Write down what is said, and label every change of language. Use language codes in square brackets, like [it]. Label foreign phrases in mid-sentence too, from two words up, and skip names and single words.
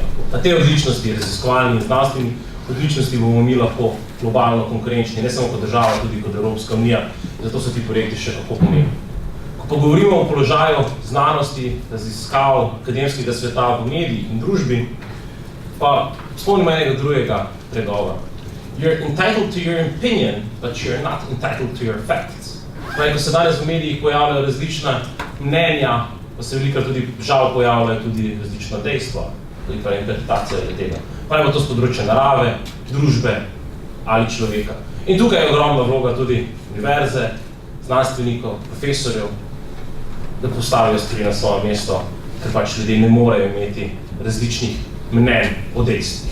[sl] Na te odličnosti, raziskovalni in znanstveni odličnosti bomo mi lahko globalno konkurenčni, ne samo kot država, tudi kot Evropska unija, zato so ti projekti še kako pomembni. Ko govorimo o položaju znanosti, raziskav, akademskega sveta v medijih in družbi, pa spomnimo enega drugega pregovora. [en] You're entitled to your opinion, but you're not entitled to your facts. [sl] Pravi, ko se danes v medijih pojavljajo različna mnenja, pa se velikrat tudi žal pojavljajo tudi različna dejstva, velika interpretacija tega. Pravimo to z področja narave, družbe ali človeka. In tukaj je ogromna vloga tudi univerze, znanstvenikov, profesorjev, da postavijo stvari na svoje mesto, ker pač ljudje ne morejo imeti različnih mnenj o dejstvih.